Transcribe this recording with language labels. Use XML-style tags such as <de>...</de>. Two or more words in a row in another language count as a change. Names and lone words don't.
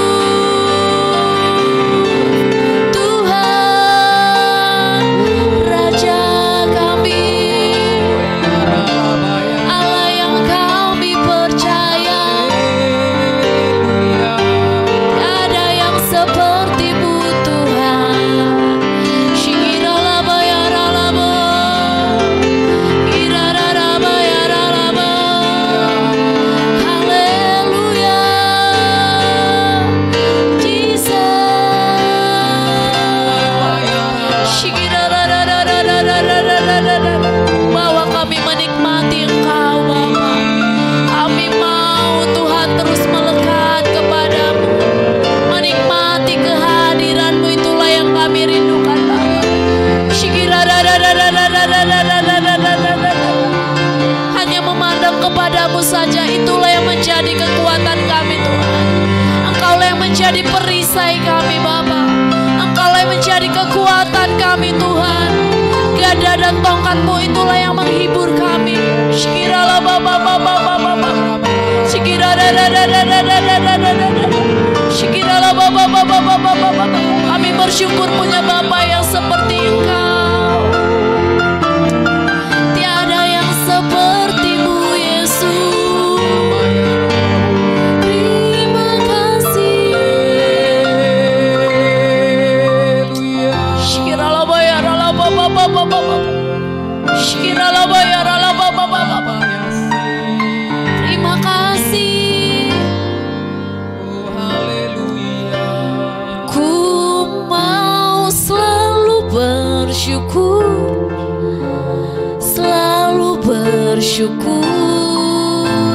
<id>Tuhan, Raja kami, Allah yang kami percaya. Tiada yang seperti-Mu Tuhan. Shikiralaba yaralaba, irararaba yaralaba. Haleluya, Jesus. Shikirarararararararararara. Bahwa kami menikmati Engkau Bapa. Kami mau Tuhan terus melekat kepadamu, menikmati kehadiran-Mu. Itulah yang kami rindukan Bapa. Hanya memandang kepadamu saja, itulah yang menjadi kekuatan kami Tuhan. Engkaulah yang menjadi perisai kami Bapa. Engkaulah yang menjadi kekuatan kami Tuhan. Gada dan tongkat-Mu itulah yang menghibur kami. Shikirala Bapa Bapa Bapa Bapa. Shikirala Shikirala Bapa Bapa Bapa Bapa. Kami bersyukur punya Bapa yang seperti Engkau. Tiada yang seperti-Mu Yesus. Terima kasih. Shikirala bayarala Bapa Bapa Bapa. Shikirala bayarala Bapa Bapa. Terima kasih. Ku mau selalu bersyukur, selalu bersyukur.</id>